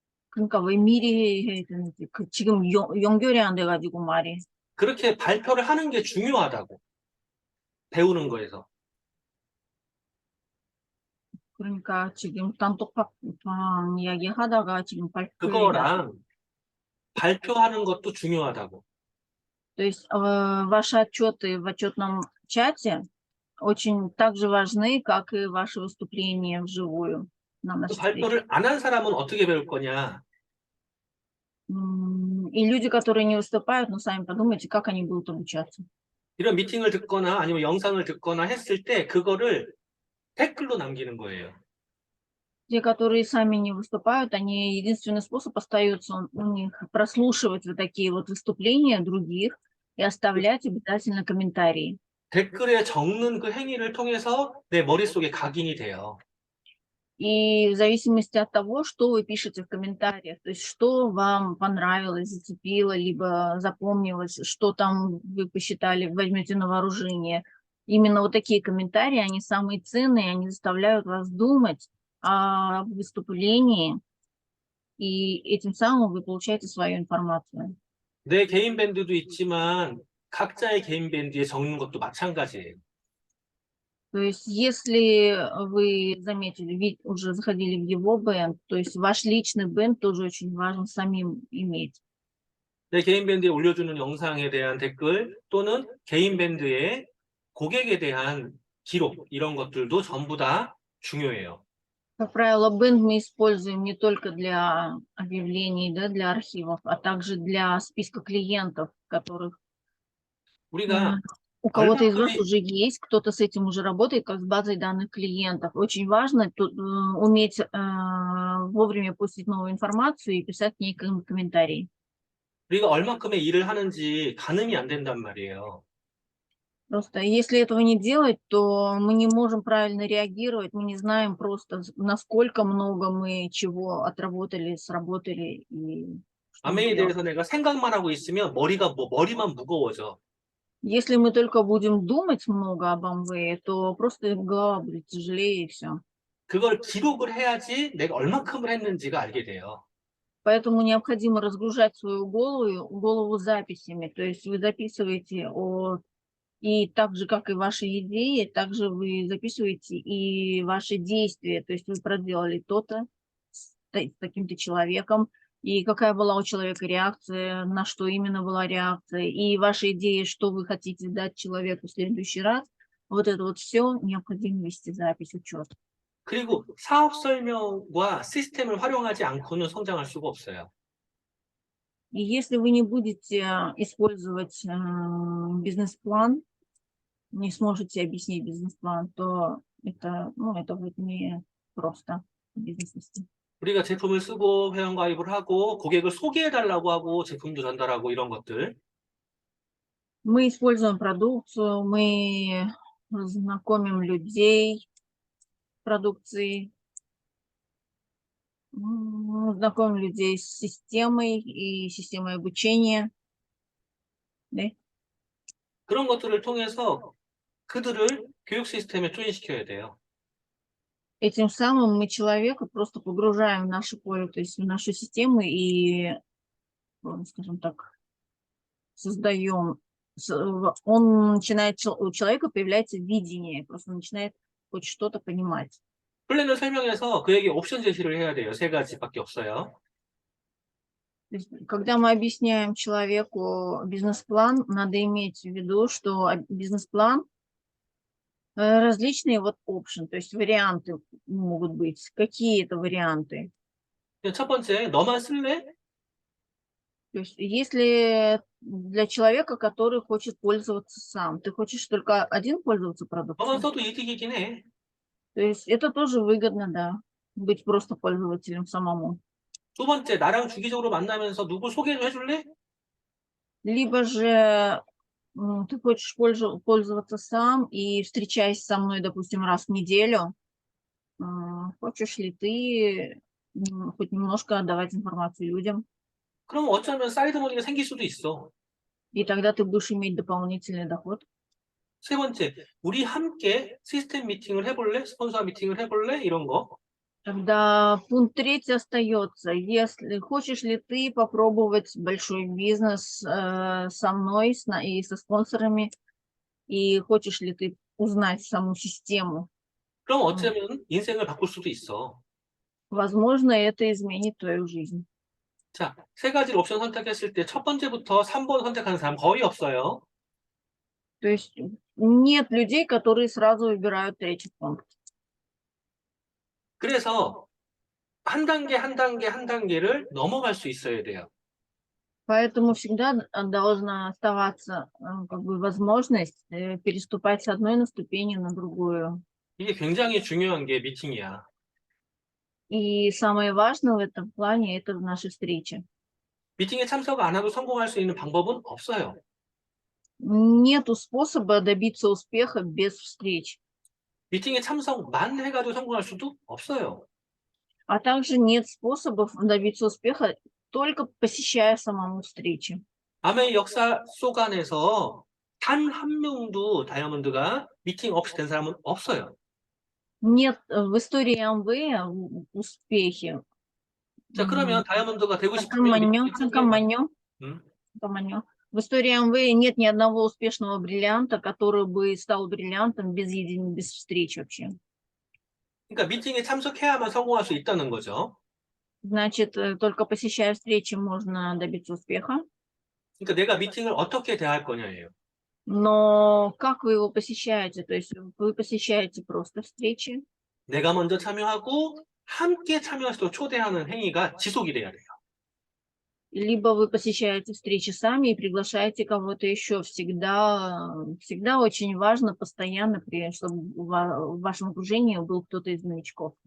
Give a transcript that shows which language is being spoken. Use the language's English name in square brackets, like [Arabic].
[Korean] 그러니까 왜 미리 해야 되는지 지금 연결이 안 돼가지고 말이. 그렇게 발표를 하는 게 중요하다고. 배우는 거에서. 그러니까 지금 단톡방 이야기하다가 지금 발표를 그거랑 발표하는 것도 중요하다고. [Russian] То есть ваши отчеты в отчетном чате, очень так же важны, как и ваши выступления вживую на 그 нашей встрече. [Korean] 발표를 안 한 사람은 어떻게 배울 거냐? [Russian] И люди, которые не выступают, ну, сами подумайте, как они будут обучаться. [Korean] 이런 미팅을 듣거나 아니면 영상을 듣거나 했을 때 그거를 댓글로 남기는 거예요. [Russian] Те, которые сами не выступают, они единственный способ остается у них прослушивать вот такие вот выступления других и оставлять обязательно комментарии. [Korean] 댓글에 적는 그 행위를 통해서 내 머릿속에 각인이 돼요. [Russian] И в зависимости от того, что вы пишете в комментариях, то есть что вам понравилось, зацепило, либо запомнилось, что там вы посчитали, возьмете на вооружение. Именно вот такие комментарии, они самые ценные, они заставляют вас думать о выступлении, и этим самым вы получаете свою информацию. [Korean] 내 개인 밴드도 있지만 각자의 개인 밴드에 적는 것도 마찬가지예요. [Russian] То есть если вы заметили, уже заходили в его бенд, то есть ваш личный бенд тоже очень важно самим иметь. [Korean] 내 개인 밴드에 올려주는 영상에 대한 댓글 또는 개인 밴드의 고객에 대한 기록 이런 것들도 전부 다 중요해요. [Russian] Как правило, бенд мы используем не только для объявлений, да, для архивов, а также для списка клиентов, которых [Korean] 우리가 [Russian] у кого-то из вас [Korean] 얼마큼의 [Russian] уже есть, кто-то с этим уже работает, как с базой данных клиентов. Очень важно тут, уметь вовремя пустить новую информацию и писать к ней комментарии. [Korean] 우리가 얼마큼의 일을 하는지 가늠이 안 된단 말이에요. [Russian] Просто если этого не делать, то мы не можем правильно реагировать, мы не знаем просто, насколько много мы чего отработали, сработали и что мы [Korean] 암웨이에 [Russian] сделали. [Korean] 대해서 내가 생각만 하고 있으면 머리만 무거워져. [Russian] Если мы только будем думать много об Amway, то просто голова будет тяжелее и все. [Korean] 그걸 기록을 해야지 내가 얼마큼을 했는지가 알게 돼요. [Russian] Поэтому необходимо разгружать свою голову записями. То есть вы записываете и так же, как и ваши идеи, также вы записываете и ваши действия. То есть вы проделали то-то с таким-то человеком, и какая была у человека реакция, на что именно была реакция, и ваши идеи, что вы хотите дать человеку в следующий раз. Вот это вот все необходимо вести запись, учет. [Korean] 그리고 사업 설명과 시스템을 활용하지 않고는 성장할 수가 없어요. [Russian] И если вы не будете использовать бизнес-план, не сможете объяснить бизнес-план, то это будет не просто бизнес вести. [Korean] 우리가 제품을 쓰고 회원가입을 하고 고객을 소개해달라고 하고 제품도 전달하고 이런 것들. [Russian] Мы используем продукцию, мы знакомим людей с продукцией, знакомим людей с системой и системой обучения. [Korean] 네. 그런 것들을 통해서 그들을 교육 시스템에 조인시켜야 돼요. [Russian] Этим самым мы человека просто погружаем в наше поле, то есть в нашу систему и, скажем так, создаем. Он начинает, у человека появляется видение, просто начинает хоть что-то понимать. [Korean] 플랜을 설명해서 그에게 옵션 제시를 해야 돼요. 3가지밖에 없어요. [Russian] То есть, когда мы объясняем человеку бизнес-план, надо иметь в виду, что бизнес-план различные вот option, то есть варианты могут быть. Какие это варианты? [Korean] 첫 번째, 너만 쓸래? [Russian] То есть если для человека, который хочет пользоваться сам, ты хочешь только один пользоваться [Korean] 너만 [Russian] продукцией, [Korean] 써도 이득이긴 해. [Russian] то есть это тоже выгодно, да, быть просто пользователем самому. [Korean] 두 번째, 나랑 주기적으로 만나면서 누구 소개 좀 해줄래? [Russian] Либо же ты хочешь пользоваться сам и встречаясь со мной, допустим, раз в неделю, хочешь ли ты хоть немножко отдавать информацию людям, [Korean] 그럼 어쩌면 사이드머니가 생길 수도 있어. [Russian] и тогда ты будешь иметь дополнительный доход. [Korean] 세 번째, 우리 함께 시스템 미팅을 해볼래? 스폰서 미팅을 해볼래? 이런 거. [Russian] Тогда пункт 3 остается. Если хочешь ли ты попробовать большой бизнес со мной и со спонсорами, и хочешь ли ты узнать саму систему, [Korean] 그럼 어쩌면 인생을 바꿀 수도 있어. [Russian] возможно, это изменит твою жизнь. [Korean] 자, 3가지 옵션 선택했을 때 첫 번째부터 3번 선택하는 사람 거의 없어요. [Russian] То есть нет людей, которые сразу выбирают третий пункт. [Korean] 그래서 한 단계, 한 단계, 한 단계를 넘어갈 수 있어야 돼요. [Russian] Поэтому всегда должна оставаться как бы возможность переступать с одной на ступени на другую. [Korean] 이게 굉장히 중요한 게 미팅이야. [Russian] И самое важное в этом плане это наши встречи. [Korean] 미팅에 참석 안 하고 성공할 수 있는 방법은 없어요. [Russian] Нету способа добиться успеха без встреч. [Korean] 미팅에 참석만 해가지고 성공할 수도 없어요. [Russian] А также нет способов добиться успеха только посещая самому встречи. [Korean] 암의 역사 속 안에서 단 한 명도 다이아몬드가 미팅 없이 된 사람은 없어요. [Russian] Нет в истории Амвея успехи. [Korean] 자, 그러면 다이아몬드가 되고 싶으면 Каманьо, 미팅에 참석해야 Каманьо, 음. Каманьо. [Russian] В истории Амвея нет ни одного успешного бриллианта, который бы стал бриллиантом без встреч вообще. [Korean] 그러니까 미팅에 참석해야만 성공할 수 있다는 거죠. [Russian] Значит, только посещая встречи можно добиться успеха. [Korean] 그러니까 내가 미팅을 어떻게 대할 거냐예요. [Russian] Но как вы его посещаете? То есть вы посещаете просто встречи, [Korean] 내가 먼저 참여하고 함께 참여할 수 초대하는 행위가 지속이 돼야 돼요. [Russian] либо вы посещаете встречи сами и приглашаете кого-то еще. Всегда очень важно постоянно, чтобы в вашем окружении был кто-то из новичков.